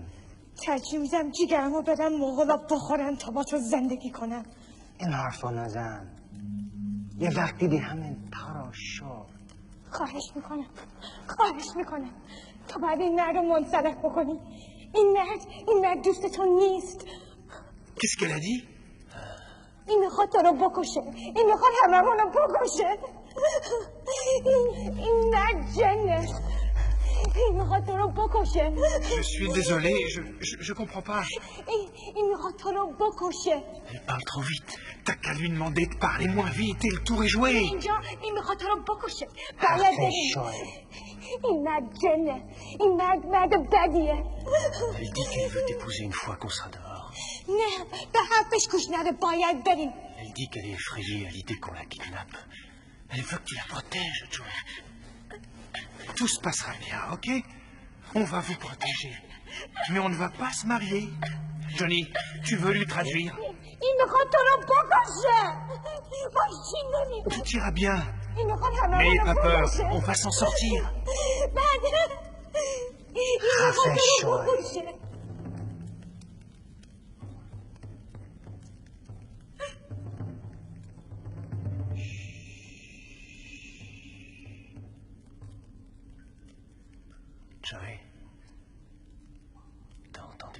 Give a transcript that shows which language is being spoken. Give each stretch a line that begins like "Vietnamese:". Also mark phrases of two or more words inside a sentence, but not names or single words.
Persian: ترجیح میدم جیگرمو بدم مغولا بخورن تا با تو زندگی کنم. این حرفا نزن. یه وقتی به همین تراشا خواهش میکنم تو باید این مرد رو منصرف بکنی. این مرد دوست تو نیست.
French: Qu'est-ce qu'elle a dit?
Persian: این میخواد تو رو بکشه. این میخواد هممون رو بکشه. این مرد جنه. این میخواد تو رو بکشه.
French: Je suis désolé, je comprends pas.
Persian: این میخواد تو رو بکشه.
French: Elle parle trop vite. T'as qu'à lui demander de parler moins vite et le tour est joué.
Persian: اینجا این میخواد تو رو بکشه. باید بریم. این مرد جنه. این مرد بدیه.
French: Elle dit qu'elle veut t'épouser une fois qu'on sera dehors.
Persian: نه به حرفش گوش نده. باید بریم.
French: Elle dit qu'elle est effrayée à l'idée qu'on la kidnappe. Elle veut que tu la protèges, Joe. Tout se passera bien, ok? On va vous protéger. Mais on ne va pas se marier. Johnny, tu veux lui traduire?
Persian: این میخواد تو رو بکشه. ماشین نمی.
French: Tout ira bien.
Persian: این میخواد هممون
French: N'ayez
Persian: رو
French: pas peur,
Persian: بکشه.
French: on va s'en sortir.
Persian: بعد این میخواد تو رو بکشه.
French: Joey, t'as entendu?